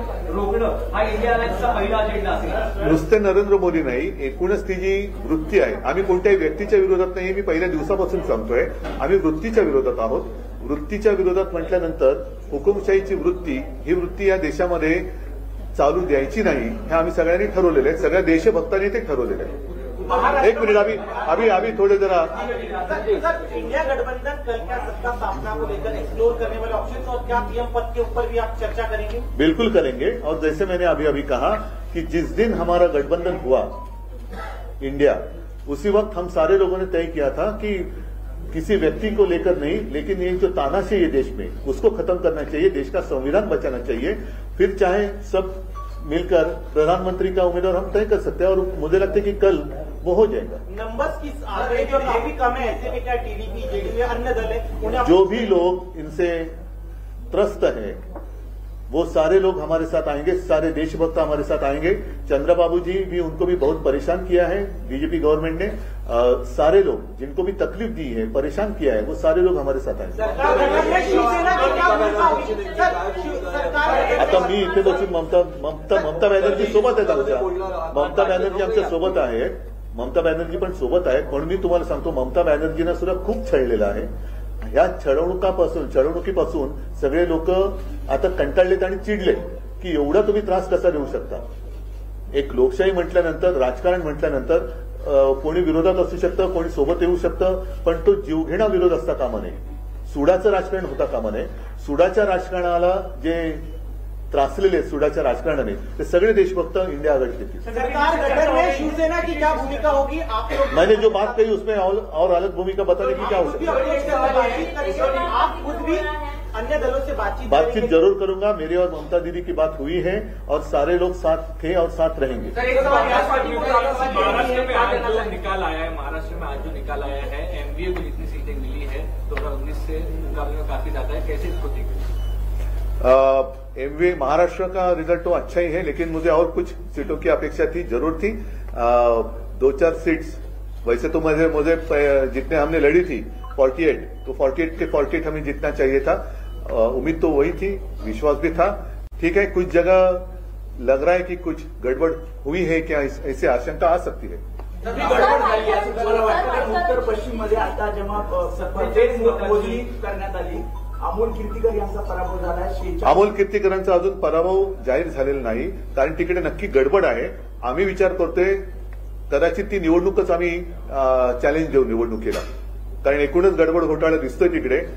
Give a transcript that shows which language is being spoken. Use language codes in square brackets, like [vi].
[mr] नुसते नरेंद्र मोदी नाही, एकूणच ती जी वृत्ती आहे, आम्ही कोणत्याही व्यक्तीच्या विरोधात नाही, मी पहिल्या दिवसापासून सांगतोय, आम्ही वृत्तीच्या विरोधात आहोत. वृत्तीच्या विरोधात म्हटल्यानंतर हुकुमशाहीची वृत्ती, ही वृत्ती या देशामध्ये चालू द्यायची नाही हे आम्ही सगळ्यांनी ठरवलेलं आहे. सगळ्या देशभक्तांनी ते ठरवलेलं आहे. [hi] एक मिनिट, अभी थोड़े जरा इंडिया गठबंधन कल क्या सत्ता स्थापना को लेकर एक्सप्लोर करने वाले ऑप्शन और क्या पीएम पद के ऊपर भी आप चर्चा करेंगे? बिल्कुल करेंगे. और जैसे मैंने अभी कहा कि जिस दिन हमारा गठबंधन हुआ इंडिया, उसी वक्त हम सारे लोगों ने तय किया था कि किसी व्यक्ति को लेकर नहीं, लेकिन ये जो तानाशाही है देश में उसको खत्म करना चाहिए, देश का संविधान बचाना चाहिए. फिर चाहे सब मिलकर प्रधानमंत्री का उम्मीदवार हम तय कर सकते हैं और मुझे लगता है कि कल वो हो जाएगा. नंबर्स की आंकड़े जो काफी कम है, ऐसे में क्या टीडीपी जेडीयू अन्य दल है, जो भी लोग इनसे त्रस्त है वो सारे लोग हमारे साथ आएंगे, सारे देशभक्त हमारे साथ आएंगे. चंद्रबाबू जी भी, उनको भी बहुत परेशान किया है बीजेपी गवर्नमेंट ने. सारे लोग जिनको भी तकलीफ दी है, परेशान किया है, वो सारे लोग हमारे साथ आएंगे. [mr] आता मी इथे बसून ममता बॅनर्जी सोबत आहेत, आमच्या ममता बॅनर्जी आमच्या सोबत आहेत. ममता बॅनर्जी पण सोबत आहेत. म्हणून मी तुम्हाला सांगतो, ममता बॅनर्जीनं सुद्धा खूप छळलेलं आहे. ह्या छळवणुकीपासून सगळे लोक आता कंटाळलेत आणि चिडले की एवढा तुम्ही त्रास कसा देऊ शकता. एक लोकशाही म्हटल्यानंतर, राजकारण म्हटल्यानंतर कोणी विरोधात असू शकतं, कोणी सोबत येऊ शकतं, पण तो जीवघेणा विरोध असता कामा नये. सुडाचं राजकारण होता कामा नये. सुडाच्या राजकारणाला जे त्रासलेले सुडाच्या राजकारणाने ते सगळे देशभक्त इंडिया आघाडी देतील. [hi] सरकार गठन में शिवसेना की क्या भूमिका होगी? आप लोग मैंने जो बात कही उसमें और अलग भूमिका बताने की क्या हो सकती है? आप खुद भी अन्य दलों से बातचीत जरूर करूंगा. मेरी और ममता दीदी की बात हुई है और सारे लोग साथ थे और साथ रहेंगे. महाराष्ट्र में आज जो निकाल आया है, महाराष्ट्र में आज जो निकाल आया है, एमवीए को जितनी सीटें मिली है 2019 से मुकाबले में काफी ज्यादा है, कैसे इसको देखते? एमवीए महाराष्ट्र का रिजल्ट तो अच्छा ही है, लेकिन मुझे और कुछ सीटों की अपेक्षा थी, जरूर थी. 2-4 सीट्स वैसे तो मुझे जितने हमने लड़ी थी 48, तो 48 के 48 हमें जीतना चाहिए था. उम्मीद तो वही थी, विश्वास भी था. ठीक है, कुछ जगह लग रहा है कि कुछ गड़बड़ हुई है क्या, ऐसी आशंका आ सकती है. [mr] उत्तर पश्चिम मध्ये आता जेव्हा मोजणी करण्यात आली, अमोल कीर्तीकर यांचा पराभव झाला. अमोल कीर्तीकरांचा अजून पराभव जाहीर झालेला नाही, कारण तिकडे नक्की गडबड आहे. आम्ही विचार करतोय कदाचित ती निवडणूकच आम्ही चॅलेंज देऊ निवडणुकीला, कारण एकूणच गडबड घोटाळा दिसतोय तिकडे.